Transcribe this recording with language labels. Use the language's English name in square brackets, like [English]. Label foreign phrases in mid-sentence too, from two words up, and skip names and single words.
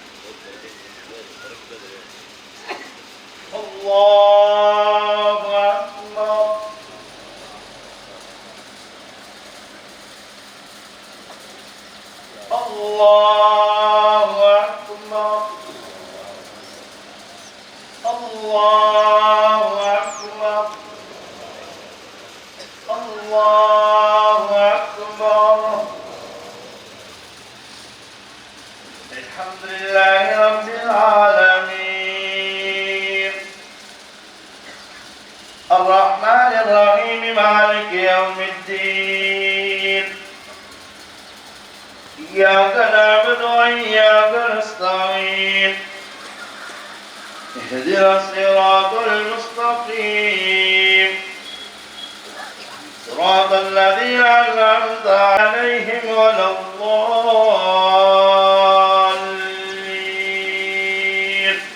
[Arabic] الله أكبر الله أكبر الله أكبر الله أكبر. الحمد لله رب العالمين الرحمن الرحيم مالك يوم الدين. إياك نعبد وإياك نستعين. اهدنا الصراط المستقيم صراط الذين أنعمت عليهم غير الضالين.